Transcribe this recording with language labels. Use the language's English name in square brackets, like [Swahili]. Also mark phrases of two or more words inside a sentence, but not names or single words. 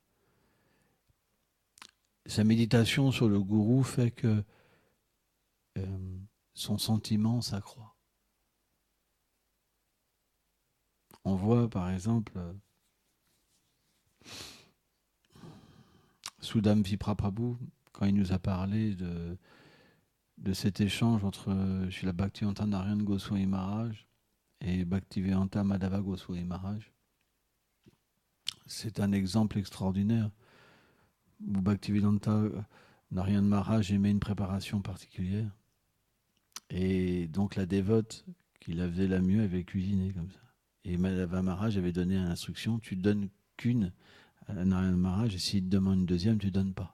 [French] Sa méditation sur le gourou fait que son sentiment s'accroît. On voit par exemple Sudam Viprabhu, quand il nous a parlé de cet échange entre Srila Bhaktivedanta Narayana Goswami Maharaj et Bhaktivedanta Madhava Goswami Maharaj. C'est un exemple extraordinaire où Bhaktivedanta Narayana Maharaj aimait une préparation particulière. Et donc la dévote qui la faisait la mieux avait cuisiné comme ça. Et Madhava Maharaj avait donné l'instruction, tu donnes qu'une à Narayana Maharaj, et s'il te demande une deuxième, tu ne donnes pas.